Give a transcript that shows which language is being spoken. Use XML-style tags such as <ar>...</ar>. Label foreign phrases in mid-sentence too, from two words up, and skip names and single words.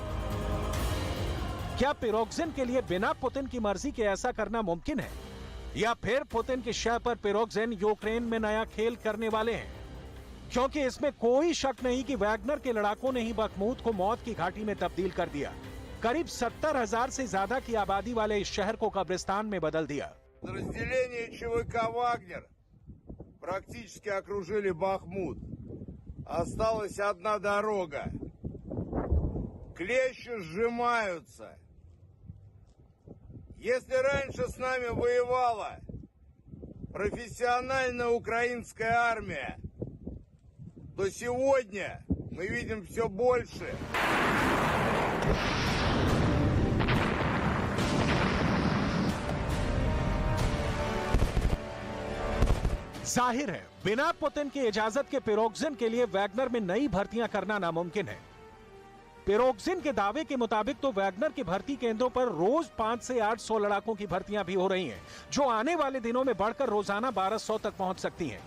<hi>क्या प्रिगोजिन के लिए बिना पुतिन की मर्जी के ऐसा करना मुमकिन है, या फिर पुतिन के शय पर प्रिगोजिन यूक्रेन में नया खेल करने वाले हैं? क्योंकि इसमें कोई शक नहीं कि वैगनर के लड़ाकों ने ही बखमूत को मौत की घाटी में तब्दील कर दिया। करीब 70,000 से ज्यादा की आबादी वाले इस शहर को कब्रिस्तान में बदल दिया।</hi> <ru>Подразделения ЧВК «Вагнер» практически окружили Бахмут. Осталась одна дорога. Клещи сжимаются. Если раньше с нами воевала профессиональная украинская армия, то сегодня мы видим все больше.</ru> <hi>जाहिर है बिना पुतिन की इजाजत के प्रिगोजिन के लिए वैगनर में नई भर्तियां करना नामुमकिन है। प्रिगोजिन के दावे के मुताबिक तो वैगनर के भर्ती केंद्रों पर रोज 500 से 800 लड़ाकों की भर्तियां भी हो रही हैं, जो आने वाले दिनों में बढ़कर रोजाना 1200 तक पहुंच सकती हैं।</hi>